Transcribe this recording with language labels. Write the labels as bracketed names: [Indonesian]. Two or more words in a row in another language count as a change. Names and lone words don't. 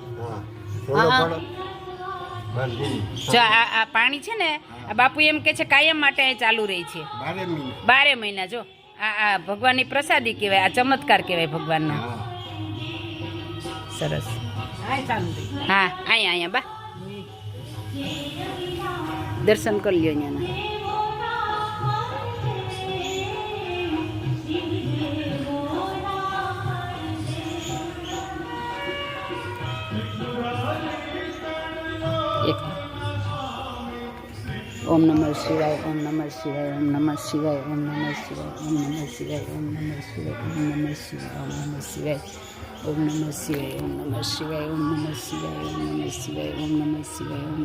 [Gujarati] જો આ પાણી છે ને આ બાપુ એમ કે છે કાયમ માટે અહીં ચાલુ રહી છે 12 મહિના. જો આ ભગવાનની પ્રસાદી કહેવાય, આ ચમત્કાર કહેવાય ભગવાનનો. સરસ. હા અહીંયા બા દર્શન કરી લ્યો અહીંયાના. [Sanskrit] ओम नमः शिवाय ओम नमः शिवाय ओम नमः शिवाय ओम नमः शिवाय ओम नमः शिवाय ओम नमः शिवाय ओम नमः शिवाय ओम नमः शिवाय ओम नमः शिवाय ओम नमः शिवाय ओम नमः शिवाय ओम नमः शिवाय ओम नमः शिवाय ओम